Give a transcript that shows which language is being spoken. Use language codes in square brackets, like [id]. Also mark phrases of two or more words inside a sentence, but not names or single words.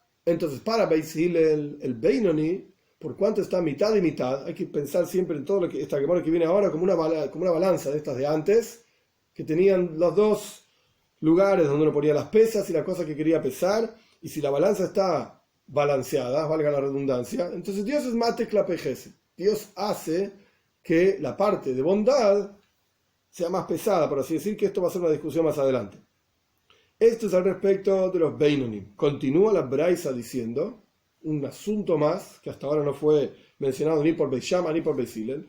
[es] Entonces, para Beit Hillel, el Beinoni, por cuanto está mitad y mitad, hay que pensar siempre en todo lo que esta Gemara que viene ahora como una balanza de estas de antes, que tenían los dos lugares donde uno ponía las pesas y la cosa que quería pesar, y si la balanza está balanceada, valga la redundancia, entonces Dios es [he] מטה כלפי חסד. [es] Dios hace que la parte de bondad sea más pesada, por así decir, que esto va a ser una discusión más adelante. Esto es al respecto de los Beinonim. Continúa la Braisa diciendo un asunto más que hasta ahora no fue mencionado ni por Beit Shammai ni por Beit Hillel.